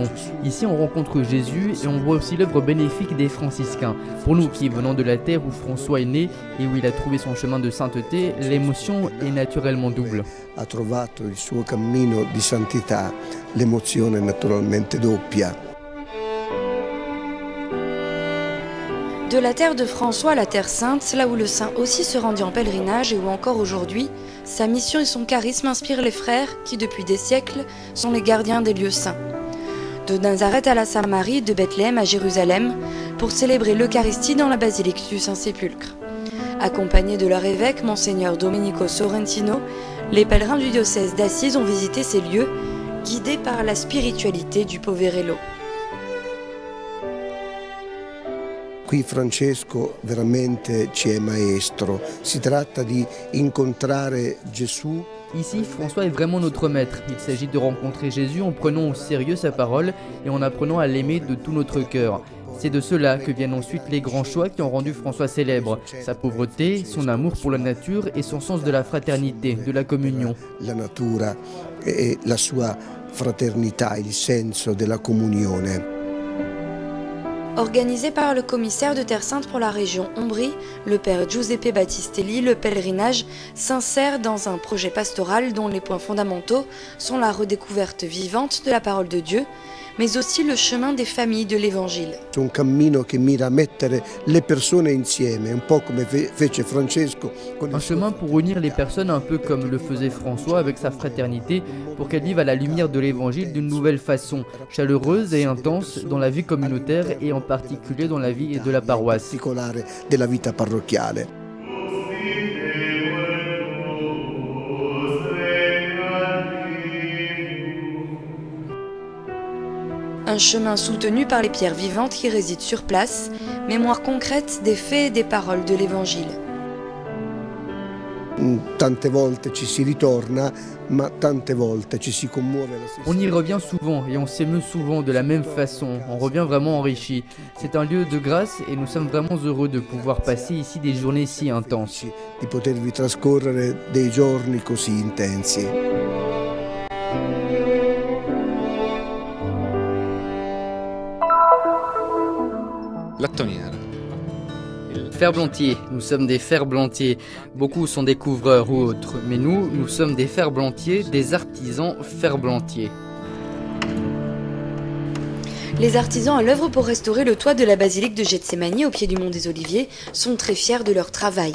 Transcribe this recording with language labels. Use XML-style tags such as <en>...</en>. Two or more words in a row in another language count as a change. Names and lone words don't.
<fr>Ici, on rencontre Jésus et on voit aussi l'œuvre bénéfique des franciscains. Pour nous qui venons de la terre où François est né et où il a trouvé son chemin de sainteté, l'émotion est naturellement double.</fr> <it>Ha trovato il suo cammino di santità, l'emozione è naturalmente doppia.</it> <fr>De la terre de François à la Terre Sainte, là où le saint aussi se rendit en pèlerinage et où encore aujourd'hui, sa mission et son charisme inspirent les frères qui, depuis des siècles, sont les gardiens des lieux saints. De Nazareth à la Samarie, de Bethléem à Jérusalem, pour célébrer l'Eucharistie dans la basilique du Saint-Sépulcre. Accompagnés de leur évêque, Monseigneur Domenico Sorrentino, les pèlerins du diocèse d'Assise ont visité ces lieux, guidés par la spiritualité du Poverello.</fr> <it>Qui Francesco veramente ci è maestro. Si tratta di incontrare Gesù.</it> <fr>Ici, François est vraiment notre maître. Il s'agit de rencontrer Jésus en prenant au sérieux sa parole et en apprenant à l'aimer de tout notre cœur. C'est de cela que viennent ensuite les grands choix qui ont rendu François célèbre. Sa pauvreté, son amour pour la nature et son sens de la fraternité, de la communion.</fr> <it>La natura e la sua fraternità, il senso della comunione.</it> <fr>Organisé par le commissaire de Terre Sainte pour la région Ombrie, le père Giuseppe Battistelli, le pèlerinage s'insère dans un projet pastoral dont les points fondamentaux sont la redécouverte vivante de la parole de Dieu, mais aussi le chemin des familles de l'Évangile. C'est un</fr> <it>cammino che mira a mettere le persone insieme, un po' come fece Francesco.</it> <fr>Un chemin pour unir les personnes un peu comme le faisait François avec sa fraternité, pour qu'elles vivent à la lumière de l'Évangile d'une nouvelle façon, chaleureuse et intense dans la vie communautaire et en particulier dans la vie de la paroisse.</fr> <it>Della vita parrocchiale.</it> <fr>Un chemin soutenu par les pierres vivantes qui résident sur place, mémoire concrète des faits et des paroles de l'Évangile.</fr> <it>Tante volte ci si ritorna, ma tante volte ci si commuove.</it> <fr>On y revient souvent et on s'émeut souvent de la même façon. On revient vraiment enrichi. C'est un lieu de grâce et nous sommes vraiment heureux de pouvoir passer ici des journées si intenses.</fr> <it>Di potervi trascorrere dei giorni così intensi. Lattoniera.</it> <fr>Ferblantier, nous sommes des ferblantiers. Beaucoup sont des couvreurs ou autres, mais nous sommes des ferblantiers, des artisans ferblantiers. Les artisans à l'œuvre pour restaurer le toit de la basilique de Gethsémani au pied du mont des Oliviers sont très fiers de leur travail.</fr>